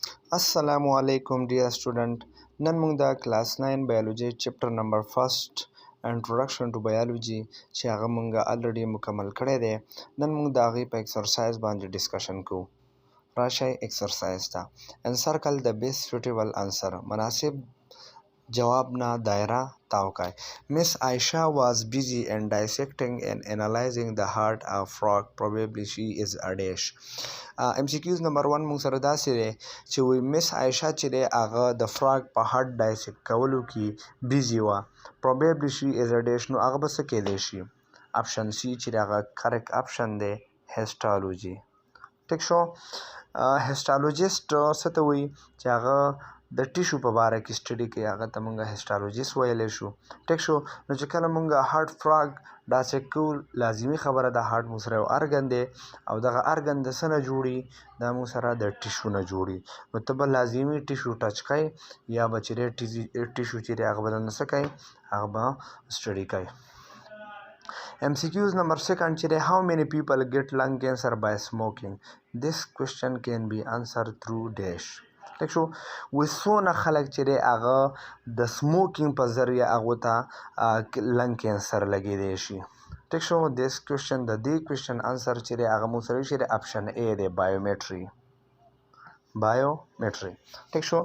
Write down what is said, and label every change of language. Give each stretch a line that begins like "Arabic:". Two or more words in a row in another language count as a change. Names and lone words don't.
Arabic: السلام علیکم
English: dear student.
Pashto: نن موږ د
English: class 9 biology chapter number 1 introduction to biology
Pashto: چې هغه موږ الریډي مکمل کړی دی. نن موږ د هغې په ایکسرسایز باندې ډسکشن کوو. راشئ ایکسرسایز ته.
English: encircle the best suitable answer.
Pashto: مناسب جواب نه دایره تاو کړئ.
English: Miss Aisha was busy in dissecting and analyzing the heart of frog. Probably she is a dash. MCQs number
Pashto: 1 موږ سره داسې دی چې وی مس عایشه چې دی هغه د فراګ په هارت ډایسیکټ کولو کې بیزي وه.
English: probably she is a dash
Pashto: نو هغه به څه کیدی شي؟
English: option C
Pashto: چې هغه
English: correct option
Pashto: دی هیسټالوجي. ټیک شو. هیسټالوجیسټ څه ته وایي چې هغه د ټیشو په باره کې سټډي کوي، هغه ته موږ هیسټالوجیسټ ویلی شو. ټیک شو. نو چې کله موږ
English: heart frog dissect
Pashto: کوو لازمي خبره ده هارت موږ سره یو ارګن دی او دغه ارګن د څه نه جوړي؟ دا موږ سره د ټیشو نه جوړي. نو ته به لازمي
English: tissue touch
Pashto: کوي یا به چې ټیشو چې دی هغه به درنه څه کوي؟ هغه به سټډي کوي.
English: MCQs number 2
Pashto: چې دی
English: how many people get lung cancer by smoking? This question can be answered through dash.
Pashto: ټیک شو. وی څونه خلک چې دی هغه د سموکینګ په ذریعه هغو ته
English: lung cancer
Pashto: لګېدی شي. ټیک شو.
English: this question
Pashto: د دې کوشچن انسر چې دی هغه موږ سره شي دی
English: option A
Pashto: دی بایومیټري. بایومیټري. ټیک شو.